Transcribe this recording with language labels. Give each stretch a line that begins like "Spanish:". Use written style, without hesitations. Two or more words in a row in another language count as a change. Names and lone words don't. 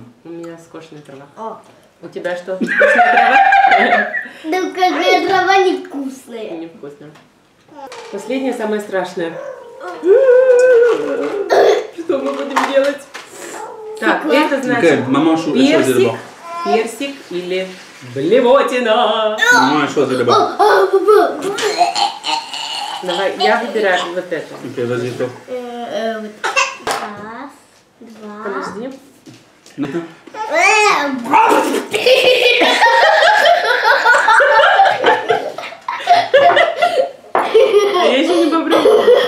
Russian: У меня скошенная трава. О. У тебя что? Вкусная трава? Да какая трава невкусная. Невкусно. Последнее, самое страшное. Что мы будем делать? Так, это Ok, значит
French: maman a choisi
Russian: персик,
French: d'abord.
Russian: персик или блевотина.
French: Maman a choisi d'abord.
Russian: Давай, я выбираю вот это.
French: Ok, vas-y, toi.
Russian: Раз, два. Подожди. Я еще не попробовала.